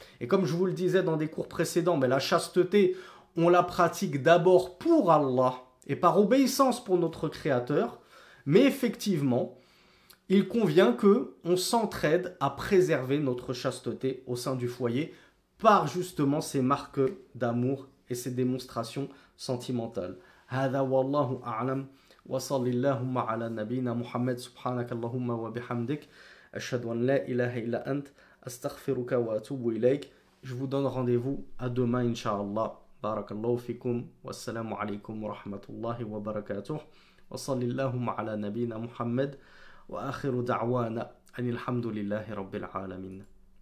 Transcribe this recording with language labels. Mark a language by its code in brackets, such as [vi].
[fr] Et comme je vous le disais dans des cours précédents, ben, la chasteté, on la pratique d'abord pour Allah et par obéissance pour notre Créateur. Mais effectivement, il convient qu'on s'entraide à préserver notre chasteté au sein du foyer par justement ces marques d'amour et ces démonstrations sentimentales. [ar] هذا والله أعلم وصل اللهم على نبينا محمد سبحانك اللهم وبحمدك أشهد أن لا إله إلا أنت أستغفرك وأتوب إليك. [fr] Je vous donne rendez-vous à demain Inch'Allah. [ar] Barakallahu fikum. Wassalamu alaikum wa rahmatullahi wa barakatuh. وصل اللهم على نبينا محمد وآخر دعوانا أن الحمد لله رب العالمين.